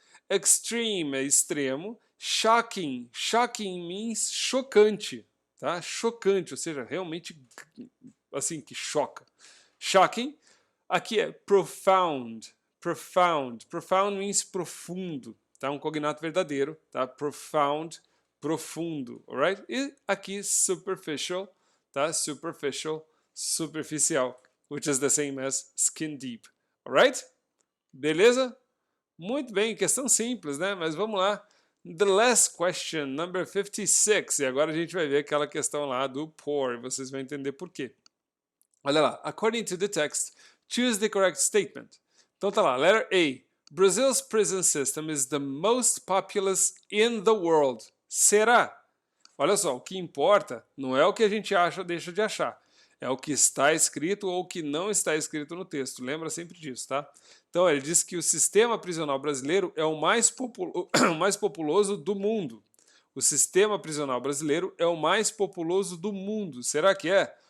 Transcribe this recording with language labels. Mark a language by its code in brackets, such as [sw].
[pt] Extreme é extremo. Shocking, [en] shocking means [pt] chocante, tá? Chocante, ou seja, realmente assim que choca. Shocking. Aqui é profound, profound. [en] Profound means [pt] profundo, tá? Um cognato verdadeiro, tá? Profound, profundo, alright? E aqui superficial, tá? [en] Superficial, superficial, which is the same as skin deep, alright? [pt] Beleza? Muito bem, questão simples, né? Mas vamos lá. [en] The last question, number 56. [pt] E agora a gente vai ver aquela questão lá do poor. Vocês vão entender por quê. Olha lá. [en] According to the text, choose the correct statement. [pt] Então tá lá. [en] Letter A. Brazil's prison system is the most populous in the world. [pt] Será? Olha só, o que importa não é o que a gente acha ou deixa de achar. É o que está escrito ou o que não está escrito no texto. Lembra sempre disso, tá? Então, ele diz que o sistema prisional brasileiro é o mais populoso do mundo. O sistema prisional brasileiro é o mais populoso do mundo. Será que é?